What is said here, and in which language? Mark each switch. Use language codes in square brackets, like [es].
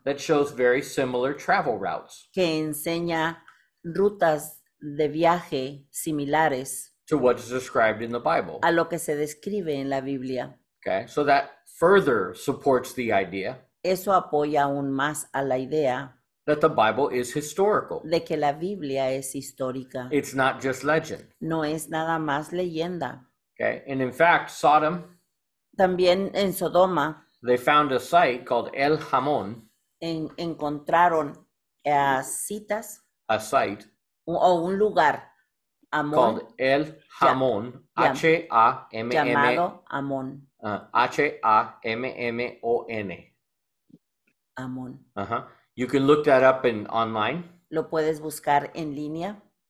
[en] that shows very similar travel routes [es] que enseña rutas de viaje similares [en] to what's described in the Bible. [es] a lo que se describe en la Biblia. [en] Okay. So that further supports the idea [es] Eso apoya aún más a la idea [en] that the Bible is historical. [es] de que la Biblia es histórica. [en] It's not just legend. [es] No es nada más leyenda. [en] Okay. And in fact, Sodom, [es] También en Sodoma [en] they found a site called El Hamon, [es] encontraron citas [en] a site [es] o un lugar, Amón, [en] called El Hamon, H-A-M-M, [es] llamado Amón. [en] H-A-M-M-O-N. [es] Amón. [en] You can look that up online. [es] Lo puedes buscar en línea